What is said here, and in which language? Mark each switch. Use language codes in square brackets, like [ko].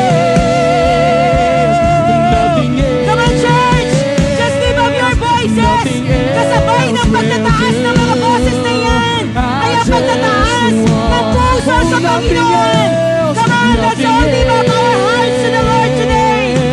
[en] Come on, church. Just give up your voices. [tl] Kasabay ng pagtataas ng mga boses na yan. Kaya pagtataas ng puso sa Panginoon. [en] Come on, let's all give up our hearts to the Lord today.